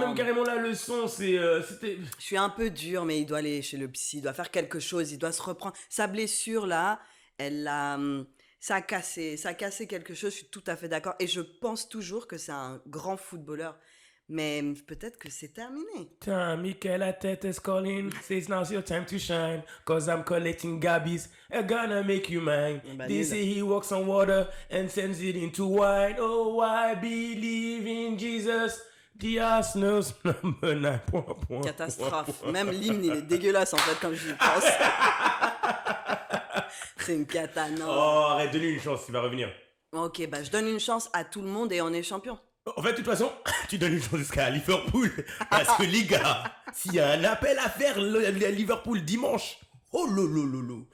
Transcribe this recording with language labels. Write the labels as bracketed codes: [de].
[fr] même carrément la leçon, c'était... Je suis un peu dur, mais il doit aller chez le psy, il doit faire quelque chose, il doit se reprendre. Sa blessure, là, ça a cassé quelque chose, je suis tout à fait d'accord. Et je pense toujours que c'est un grand footballeur. Mais peut-être que c'est terminé. [en] Michael Arteta is calling, says now's your time to shine, cause I'm collecting gabbies, I'm gonna make you mine. They say he walks on water and sends it into wine. Oh, I believe in Jesus, the Arsenal's number 9. [fr] Catastrophe. Même l'hymne, il est dégueulasse en fait quand j'y pense. C'est une cata, non. Oh, arrête, donne-lui une chance, il va revenir. Ok, bah je donne une chance à tout le monde et on est champion. En fait, de toute façon, tu donnes une chance jusqu'à Liverpool. Parce que les gars, s'il y a un appel à faire à Liverpool dimanche, oh lolo.